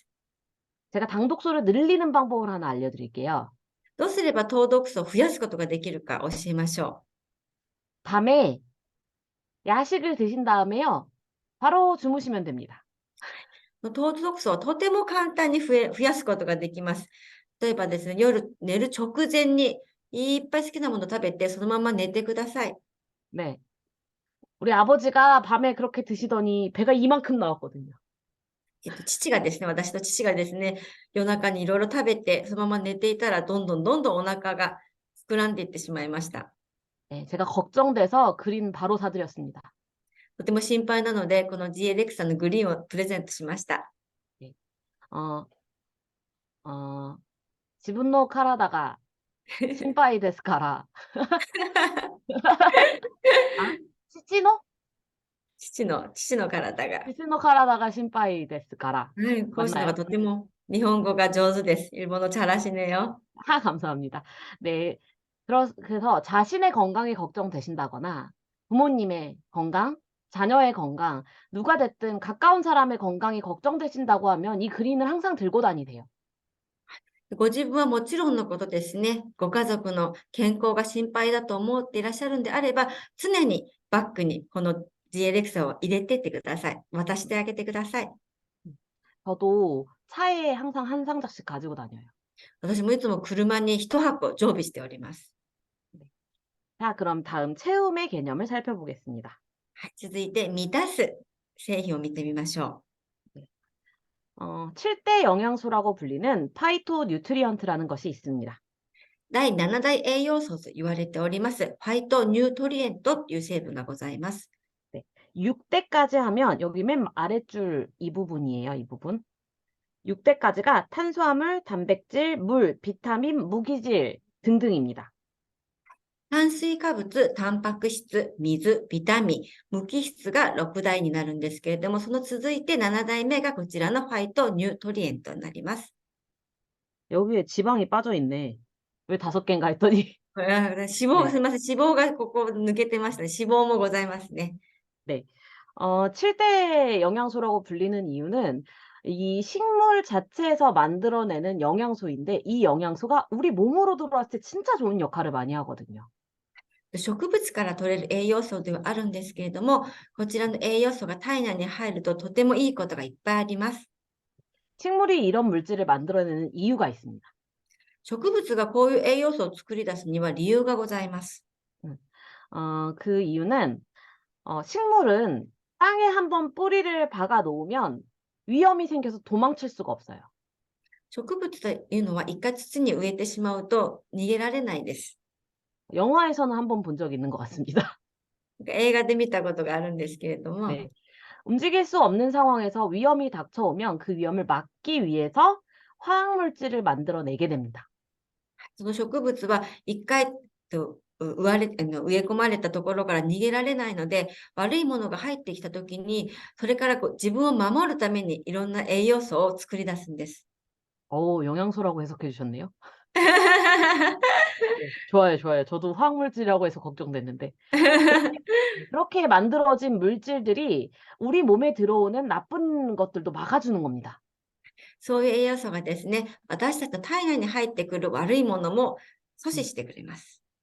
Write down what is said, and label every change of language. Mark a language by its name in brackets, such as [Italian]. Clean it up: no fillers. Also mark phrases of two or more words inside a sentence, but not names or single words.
[Korean] 제가 당독소를 늘리는 방법을 하나 알려드릴게요. [Japanese] どうすれば糖毒素を増やすことができるか教えましょ [Korean] 밤에 야식을 드신 다음에요. 바로 주무시면 됩니다. [Japanese] う。糖毒素はとても簡単に増やすことができます。例えばですね、夜寝る直前にいっぱい好きなもの食べてそのまま寝てください。 [Korean] 네. 우리 아버지가 밤에 그렇게 드시더니 배가 이만큼 나왔거든요. [Japanese] 父がですね、私の父がですね、夜中にいろいろ食べて、そのまま寝ていたら、どんどんお腹が膨らんでいってしまいました。 [Korean] 네, 제가 걱정돼서 그린 바로 사드렸습니다. [Japanese] とても心配なので、この Gレクサのグリーンをプレゼントしました。自分の体が心配ですから。父の体が。父の体が心配ですから. [Korean] 네, [Japanese] こうしたのがとても日本語が上手です。 [Korean] 일본어 잘하시네요. 감사합니다. 네, 그래서 자신의 건강이 걱정되신다거나 부모님의 건강, 자녀의 건강, 누가 됐든 가까운 사람의 건강이 걱정되신다고 하면 이 그린을 항상 들고 다니세요. [Japanese] ご自分はもちろんのことですね、ご家族の健康が心配だと思っていらっしゃるんであれば、常にバッグにこの Gレクサを入れてってください。渡してあげてください。 [Korean] 저도 차에 항상 한 상자씩 가지고 다녀요. [Japanese] 私もいつも車に一箱常備しております。 [Korean] 자, 그럼 다음 채움의 개념을 살펴보겠습니다. [Japanese] はい、続いて満たす製品を見てみましょう。 [Korean] 7대 영양소라고 불리는 파이토 뉴트리언트라는 것이 있습니다. [Japanese] 第7大栄養素と言われております、ファイトニュートリエントという成分がございます。 [Korean] 네, 6대까지 하면 여기 맨 아랫줄 이 부분이에요. 이 부분. 6대까지가 탄수화물, 단백질, 물, 비타민, 무기질 등등입니다. [Japanese] 炭水化物、タンパク質、水、ビタミン、無機質が6大になるんですけれども、その続いて7代目がこちらのファイトニュートリエントになります。 [Korean] 여기에 지방이 빠져 있네. 왜 5개인가 했더니 [Japanese] 脂肪、ねすみません、脂肪がここ抜けてましたね。脂肪もございますね。 [Korean] 네. 7대 영양소라고 불리는 이유는 이 식물 자체에서 만들어내는 영양소인데 이 영양소가 우리 몸으로 들어왔을 때 진짜 좋은 역할을 많이 하거든요. [Japanese] 植物から取れる栄養素ではあるんですけれども、こちらの栄養素が体内に入るととてもいいことがいっぱいあります。 [Korean] 식물이 이런 물질을 만들어내는 이유가 있습니다. [Japanese] 植物がこういう栄養素を作り出すには理由がございます。 [Korean] 그 이유는 식물은 땅에 한번 뿌리를 박아 놓으면 위험이 생겨서 도망칠 수가 없어요. [Japanese] 植物というのは一回土に植えてしまうと逃げられないです。 [Korean] 영화에서는 한번 본 적이 있는 것 같습니다. [Japanese] 映画で見たことがあるんですけれども、 [Korean] 네. 움직일 수 없는 상황에서 위험이 닥쳐오면 그 위험을 막기 위해서 화학물질을 만들어내게 됩니다. [Japanese] その植物は一回植え込まれたところから逃げられないので、悪いものが入ってきたときに、それから自分を守るためにいろんな栄養素を作り出すんです。 [Korean] 영양소라고 해석해 주셨네요. 네, 좋아요, 좋아요. 저도 화학물질이라고 해서 걱정됐는데. 그렇게 만들어진 물질들이 우리 몸에 들어오는 나쁜 것들도 막아주는 겁니다. [Japanese] そういう栄養素がですね、私たちの体内に入ってくる悪いものも阻止してくれます。